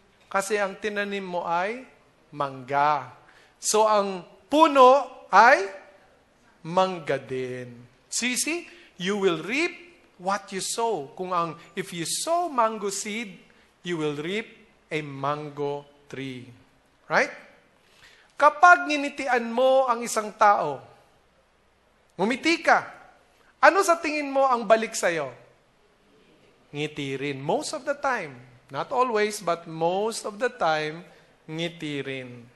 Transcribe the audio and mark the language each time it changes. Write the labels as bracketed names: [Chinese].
[Filipino] Kasi ang tinanim mo ay mangga. So, ang puno ay mangga din. [English] See? You will reap what you sow. If you sow mango seed, you will reap a mango tree. Right? [Filipino] Kapag nginitian mo ang isang tao, ngumiti ka, ano sa tingin mo ang balik sa'yo? Ngiti rin. [English] Most of the time. Not always, but most of the time, [Filipino] ngiti rin.